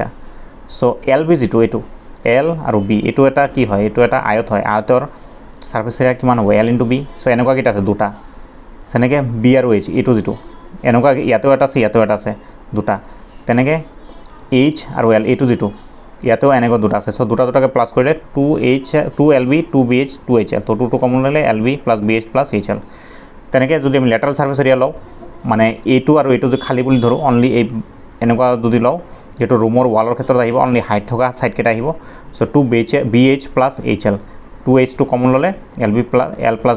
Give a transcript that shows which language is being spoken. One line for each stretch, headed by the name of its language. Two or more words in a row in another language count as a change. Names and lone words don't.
Assamese: চ' LB যিটো এইটো L আৰু B এইটো এটা কি হয়, এইটো এটা আয়ত হয়। আয়তৰ
English: surface area
Assamese: কিমান হ'ব, L × B। চ' এনেকুৱা কেইটা আছে, দুটা। তেনেকৈ B আৰু H এইটো যিটো এনেকুৱা ইয়াতেও এটা আছে, ইয়াতেও এটা আছে, দুটা। তেনেকৈ H আৰু L এইটো যিটো ইয়াতেও এনেকুৱা দুটা আছে। চ' দুটাকৈ প্লাছ কৰিলে 2LB 2BH 2HL। তো 2 কমন ল'লে LB + BH + HL। তেনেকৈ যদি আমি
English: lateral surface area
Assamese: লওঁ, মানে এইটো আৰু এইটো যদি খালী বুলি ধৰোঁ, অনলি এই এনেকুৱা যদি লওঁ, যিটো ৰুমৰ ৱালৰ ক্ষেত্ৰত আহিব,
English: only height
Assamese: থকা ছাইডকেইটা আহিব। চ' 2BH + HL, 2H কমন ল'লে LB + L + B।